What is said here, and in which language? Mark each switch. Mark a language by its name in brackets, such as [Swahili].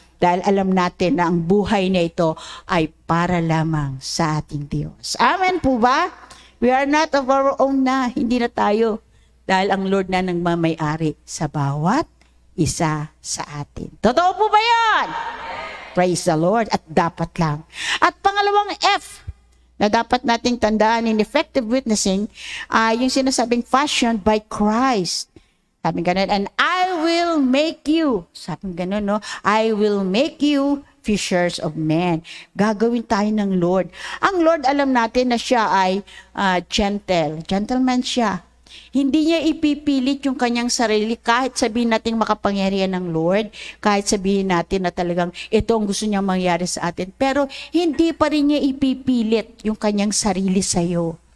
[Filipino] Dahil alam natin na ang buhay na ito ay para lamang sa ating Diyos. Amen po ba? [English] We are not of our own [Filipino] na. Hindi na tayo. Dahil ang Lord na nang mamay-ari sa bawat isa sa atin. Totoo po ba yan? [English] Praise the Lord. [Filipino] At dapat lang. At pangalawang F, na dapat nating tandaan [English] in effective witnessing, [Filipino] yung sinasabing [English] fashioned by Christ. [Filipino] Sabi ganun, [English] and I will make you, [Filipino] sabi ganun, no? [English] I will make you fishers of men. [Filipino] Gagawin tayo ng Lord. Ang Lord, alam natin na siya ay gentleman siya. Hindi niya ipipilit yung kanyang sarili kahit sabihin natin makapangyarihan ng Lord, kahit sabihin natin na talagang ito ang gusto niyang mangyari sa atin. Pero hindi pa rin niya ipipilit yung kanyang sarili sa iyo.